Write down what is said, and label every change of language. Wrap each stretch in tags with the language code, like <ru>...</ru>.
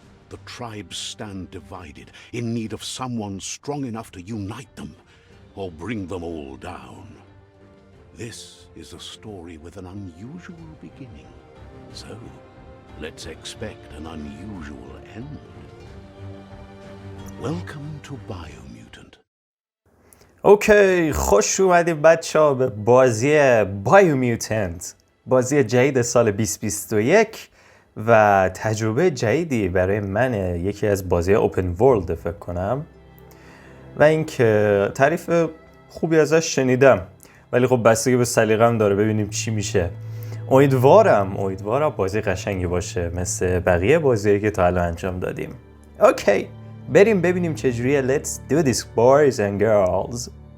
<en>The tribes stand divided, in need of someone strong enough to unite them, or bring them all down. This is a story with an unusual beginning. So, let's expect an unusual end. Welcome to Biomutant.</en> <fa>اوکی، خوش اومدید بچه‌ها به بازی بایومیوتنت، بازی جدید سال 2021 و تجربه جدیدی برای من، یکی از بازی اوپن ورلد فکر کنم، و اینکه تعریف خوبی ازش شنیدم، ولی خب بستگی به سلیقه‌ام داره، ببینیم چی میشه. امیدوارم بازی قشنگی باشه مثل بقیه بازیایی که تا الان انجام دادیم. اوکی، بریم ببینیم چجوریه.</fa> <en>Let's do this boys and girls.</en>